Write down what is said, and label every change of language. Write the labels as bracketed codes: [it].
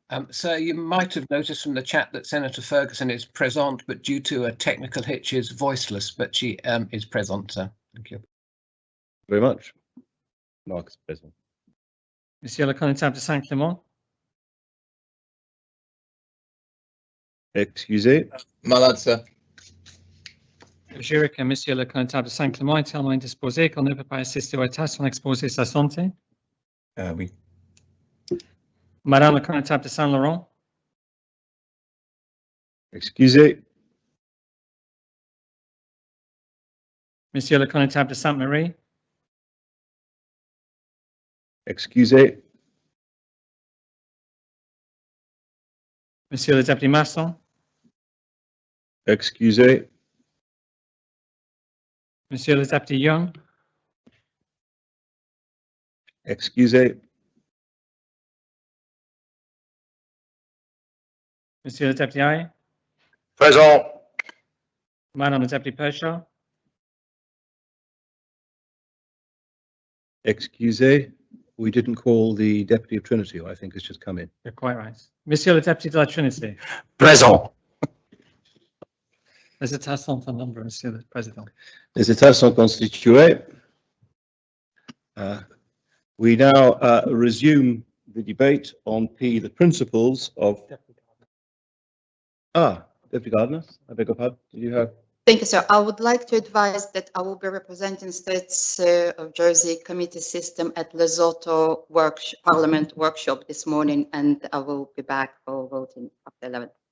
[en] Sir, you might have noticed from the chat that Senator Ferguson is present, but due to a technical hitch is voiceless, but she is present, sir. Thank you. Very much. Mark is present. [fr] Monsieur le Connétable de Saint-Clément, Excusez. Malade, sir. Jure que Monsieur le Connétable de Saint-Clément est tellement indisposé qu'il ne peut pas assister aux tâches sans exposer sa santé. Oui. Madame le Connétable de Saint-Laurent, Excusez. Monsieur le Connétable de Sainte-Marie, Excusez. Monsieur le Député Masson, Excusez. Monsieur le Député Young, Excusez. Monsieur le Député Aye, Présent. Madame le Député Pershaw, Excusez. [en] We didn't call the Deputy of Trinity, who I think has just come in. you're quite right. [fr] Monsieur le Député de la Trinité, Présent. les états sont en nombre, Monsieur le Président. Les États sont constitués. [en] We now resume the debate on P, the principles of. Deputy Gardner, I beg your pardon. Did you have? Thank you, sir. I would like to advise that I will be representing States of Jersey Committee System at Lesotho Parliament workshop this morning, and I will be back for voting after 11.